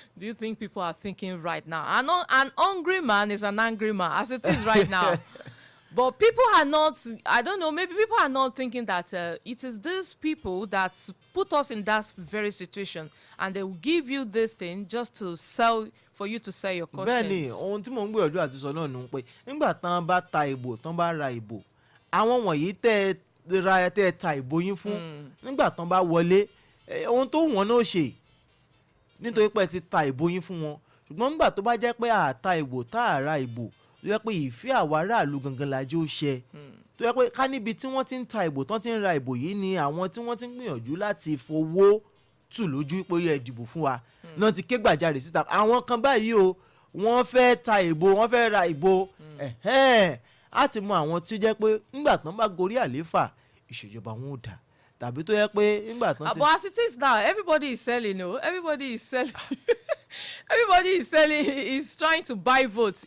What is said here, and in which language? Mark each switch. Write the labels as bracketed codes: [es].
[en] Do you think people are thinking right now? An hungry man is an angry man as it is right now. But people are not, I don't know, maybe people are not thinking that it is these people that put us in that very situation and they will give you this thing just to for you to sell your conscience. [yo] Bẹ́ẹ̀ni, ohun tí mò ń gbìyànjú àti sọ náà nù pé nígbà tán bá ta ìbò tán bá ra ìbò àwọn wọ̀nyí tẹ́ ta ìbò yín fún nígbà tán bá wọlé ohun tó wọ́n náà ṣe nítorí pé ti ta ìbò yín fún wọn. Ṣùgbọ́n nígbà tó bá jẹ́ pé àta ìbò tá a ra ìbò tó yẹ pé ìfẹ́ àwa aráàlú gangan la jẹ́ ó ṣe tó yẹ pé ká níbi tí wọ́n ti ń ta ìbò tán ti ń ra ìbò yìí ni àwọn tí wọ́n ti ń gbìyànjú láti fowó tù lójú pé ó yẹ dìbò fún wa náà ti ké gbàjarè síta àwọn kan báyìí o wọ́n fẹ́ ta ìbò wọ́n fẹ́ ra ìbò á ti mọ àwọn tí jẹ́ pé nígbà tán bá gorí àlééfà ìṣèjọba wọn ò dà tàbí tó yẹ pé nígbà tán ti. [en] But as it is now, everybody is selling, everybody is selling. Everybody is selling, is trying to buy votes.